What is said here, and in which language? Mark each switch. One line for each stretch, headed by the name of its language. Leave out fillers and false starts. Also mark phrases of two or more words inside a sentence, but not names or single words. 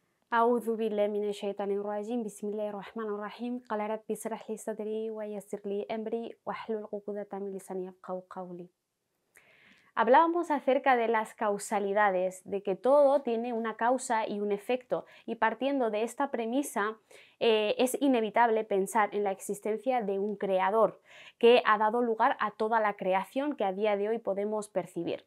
Arabic: أعوذ بالله من الشيطان الرجيم بسم الله الرحمن الرحيم قال ربي اشرح لي صدري ويسر لي أمري واحلل عقدة من لساني يفقهوا قولي.
Spanish: Hablábamos acerca de las causalidades, de que todo tiene una causa y un efecto, y partiendo de esta premisa es inevitable pensar en la existencia de un creador que ha dado lugar a toda la creación que a día de hoy podemos percibir.